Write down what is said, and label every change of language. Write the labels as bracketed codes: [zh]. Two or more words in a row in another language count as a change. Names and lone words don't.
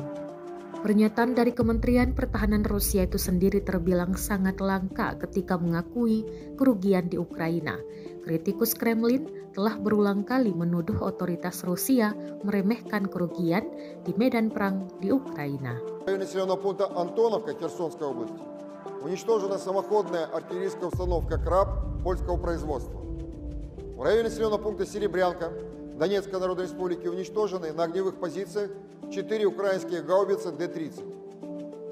[id] Pernyataan dari Kementerian Pertahanan Rusia itu sendiri terbilang sangat langka ketika mengakui kerugian di Ukraina. Kritikus Kremlin telah berulang kali menuduh otoritas Rusia meremehkan kerugian di medan perang di Ukraina. [ru] В районе населенного пункта Антоновка Херсонской области уничтожена самоходная артиллерийская установка «Краб» польского производства. В районе населенного пункта Серебрянка Донецкой Народной Республики уничтожены на огневых позициях 4 украинских гаубицы Д-30.